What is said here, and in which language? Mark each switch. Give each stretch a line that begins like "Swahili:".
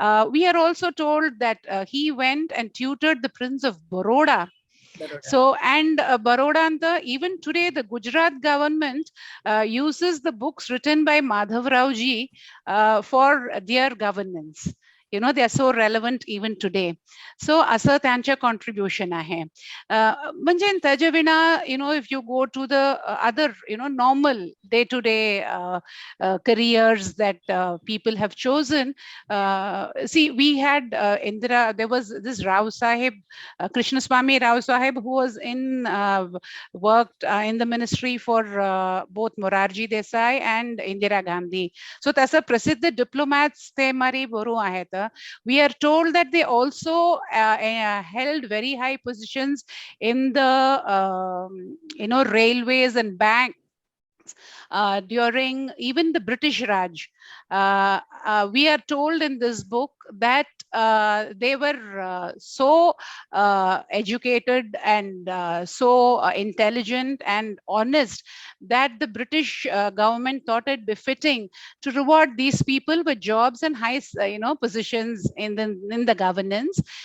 English: We are also told that he went and tutored the Prince of Baroda. So, and Baroda, even today, the Gujarat government uses the books written by Madhav Rao ji for their governance. They are so relevant even today.
Marathi: So असं त्यांच्या contribution आहे. म्हणजे त्याच्या विना,
English: if you go to the other, normal day-to-day careers that people have chosen, see, we had Indira, there was this Rao Sahib, Krishnaswamy Rao Sahib, who was worked in the ministry for both Morarji Desai and Indira Gandhi.
Marathi: So तसं प्रसिद्ध diplomats ते मारी बरो आहेत.
English: We are told that they also held very high positions in the railways and banks during even the British Raj. We are told in this book that they were so educated and so intelligent and honest that the British government thought it befitting to reward these people with jobs and high, positions in the governance.